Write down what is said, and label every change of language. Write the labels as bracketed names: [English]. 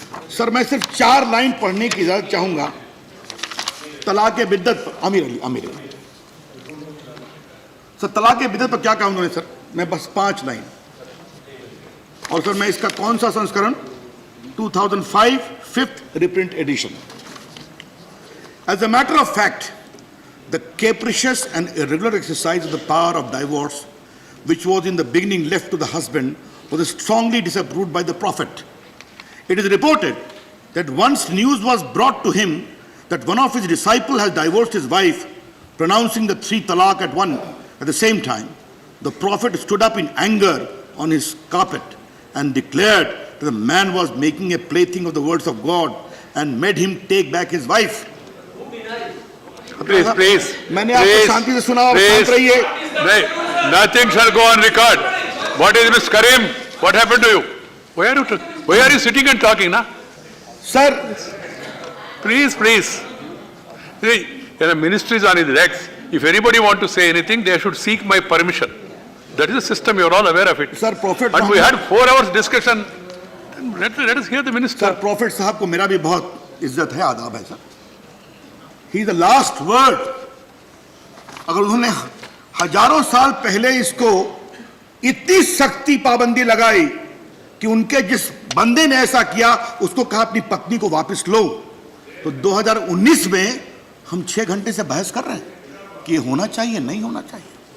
[Hindi] Sir, मैं सिर्फ 4 line पढ़ने की इजाजत चाहूंगा तलाक बिद्दत पर। आमिर अली सर, तलाक बिद्दत पर क्या कहा उन्होंने सर? मैं बस 5 लाइन। और सर मैं इसका कौन सा संस्करण? [English] 2005 5th reprint edition. As a matter of fact, the capricious and irregular exercise of the power of divorce, which was in the beginning left to the husband, was strongly disapproved by the Prophet. It is reported that once news was brought to him that one of his disciples has divorced his wife, pronouncing the 3 talaq at the same time, the Prophet stood up in anger on his carpet and declared that the man was making a plaything of the words of God and made him take back his wife. Please. [Hindi] मैंने आपको शांति से सुना और शांत रहिए। [English] Nothing shall go on record. What is Mr. Karim? What happened to you? Why are you sitting and talking, na? Sir, please. See, the ministry is on his legs. If anybody want to say anything, they should seek my permission. That is the system. You are all aware of it. Sir, Prophet. But we had 4 hours discussion. Let us hear the minister. [Hindi] Sir, Prophet साहब को मेरा भी बहुत इज्जत है, आदाब है sir. [English] He is the last word. [Hindi] अगर उन्होंने हजारों साल पहले इसको इतनी सख्ती पाबंदी लगाई कि उनके जिस बंदे ने ऐसा किया उसको कहा अपनी पत्नी को वापस लो, तो 2019 में हम 6 घंटे से बहस कर रहे हैं कि ये होना चाहिए नहीं होना चाहिए।